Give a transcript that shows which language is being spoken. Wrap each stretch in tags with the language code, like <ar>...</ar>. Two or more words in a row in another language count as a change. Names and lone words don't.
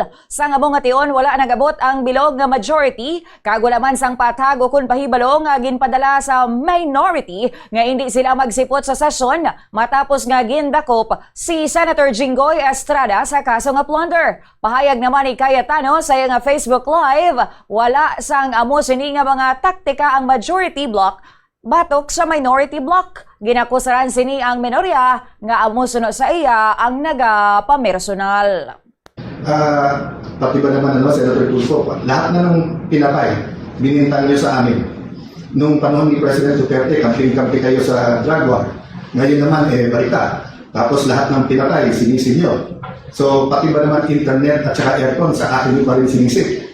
<hil>Sang among nga tion wala nagabot ang bilog nga majority kag wala man sang patago kun pahibalo nga ginpadala sa minority nga hindi sila magsipot sa sesyon matapos nga gindakop si Senator Jinggoy Estrada sa kaso nga plunder. Pahayag naman ni Cayetano sa iyang Facebook Live, wala sang amo sini nga mga taktika ang</hil> <en>majority block</en> <hil>batok sa</hil> <en>minority block.</en> <hil>Ginakusaran sini ang minorya nga amo suno sa iya ang nagapamersonal.</hil> <tl>Pati ba naman Senator Tulfo, lahat na ng pinapay, binintang niyo sa amin. Nung panahon ni President Duterte, kamping-kampi kayo sa</tl> <en>drug war.</en> <tl>Ngayon naman, balita. Tapos lahat ng pinatay, sinisin nyo. So, pati ba naman internet at saka aircon, sa akin nyo pa rin sinisip.</tl>